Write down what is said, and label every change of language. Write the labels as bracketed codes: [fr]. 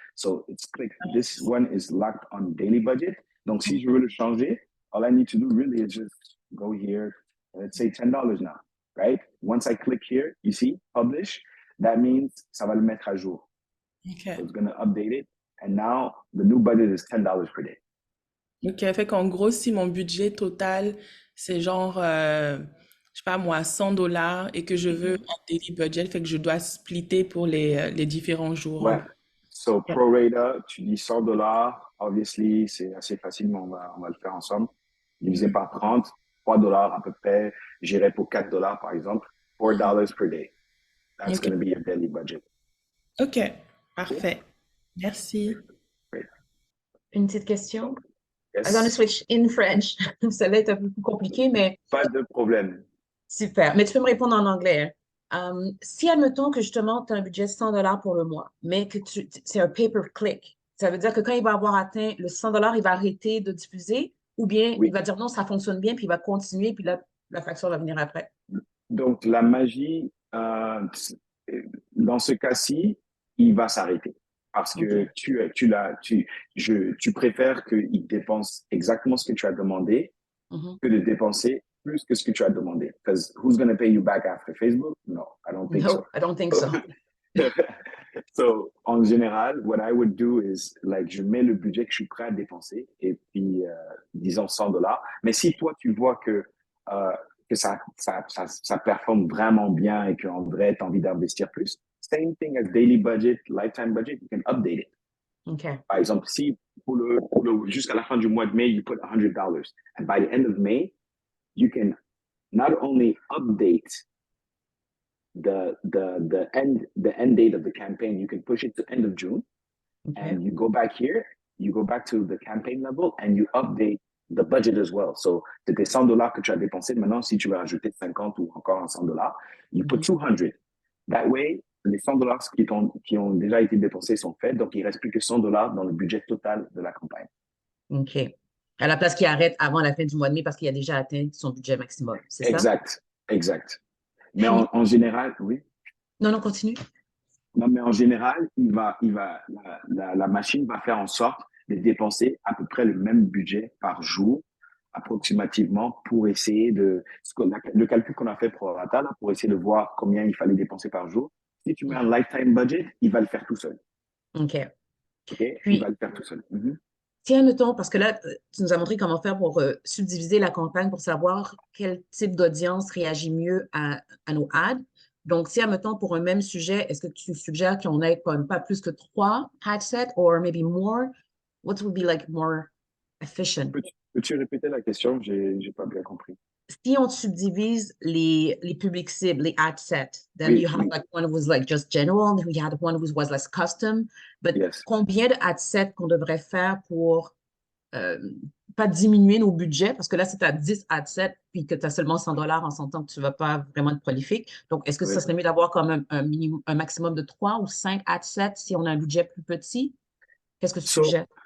[en] So it's click, this one is locked on daily budget. [fr] Donc si je veux le changer, [en] all I need to do really is just go here, let's say $10 now, right? Once I click here, you see, publish, that means [fr] ça va le mettre à jour. [en] Okay. So it's going to update it. And now the new budget is $10 per day. [fr] Ok, fait qu'en gros, si mon budget total, c'est genre, je sais pas moi, $100 et que je veux un daily budget, fait que je dois splitter pour les différents jours. Ouais. So, pro rata, tu dis $100, obviously, c'est assez facile, mais on va le faire ensemble. Divisé par 30, $3 à peu près. J'irai pour $4 par exemple. [en] $4 per day. That's [fr] Ok. [en] going to be your daily budget. [fr] Ok, parfait. Merci. [en] Great. [fr] Une petite question. [en] Yes. I'm going to switch in French. [fr] Ça va être un peu plus compliqué, mais Pas de problème. super. Mais tu peux me répondre en anglais, hein. Si, admettons que justement, tu as un budget de $100 pour le mois, mais que c'est un pay-per-click, ça veut dire que quand il va avoir atteint le $100, il va arrêter de diffuser ou bien Oui. il va dire non, ça fonctionne bien, puis il va continuer, puis là, la facture va venir après. Donc, la magie, dans ce cas-ci, il va s'arrêter. Parce que Ok. tu préfères qu'il dépense exactement ce que tu as demandé Mhm. que de dépenser plus que ce que tu as demandé. [en] Because who's going to pay you back after Facebook? No, I don't think so. No, I don't think so. [fr] So, en général, [en] what I would do is, like, [fr] je mets le budget que je suis prêt à dépenser et puis, disons $100. Mais si toi, tu vois que ça performe vraiment bien et qu'en vrai, tu as envie d'investir plus, [en] same thing as daily budget, lifetime budget, you can update it. OK. [fr] Par exemple, si jusqu'à la fin du mois de mai, [en] you put $100, and by the end of May, you can not only update the end date of the campaign, you can push it to end of June, OK. and you go back here, you go back to the campaign level, and you update the budget as well. [fr] So, c'était $100 que tu as dépensé. Maintenant, si tu veux rajouter 50 ou encore un $100, [en] you put 200. [fr] That way, les $100 qui ont déjà été dépensés sont faits, donc il ne reste plus que $100 dans le budget total de la campagne. OK. À la place qu'il arrête avant la fin du mois de mai parce qu'il a déjà atteint son budget maximum, c'est ça? Exact. Mais Puis, en général, oui. non, continue. Non, mais en général, la machine va faire en sorte de dépenser à peu près le même budget par jour, approximativement, pour essayer le calcul qu'on a fait pour Rata, là, pour essayer de voir combien il fallait dépenser par jour. Si tu mets un lifetime budget, il va le faire tout seul. OK. OK? Il Puis, va le faire tout seul. Mhm. tiens, mettons, parce que là, tu nous as montré comment faire pour subdiviser la campagne pour savoir quel type d'audience réagit mieux à nos ads. Donc, si, admettons, pour un même sujet, est-ce que tu suggères qu'on ait pas plus que 3 ad sets [en] or maybe more? What would be like more efficient? [fr] Peux-tu répéter la question? J'ai pas bien compris. Si on subdivise les publics cibles, les ad sets, then Oui, [en] you have like one who was like just general, and then we had one who was less custom. But yes. [fr] combien de ad sets qu'on devrait faire pour pas diminuer nos budgets, parce que là, si tu as 10 ad sets puis que tu as seulement $100, on s'entend que tu ne vas pas vraiment être prolifique. Donc, est-ce que ça serait mieux d'avoir quand même un maximum de 3 ou 5 ad sets si on a un budget plus petit? Qu'est-ce que tu suggères?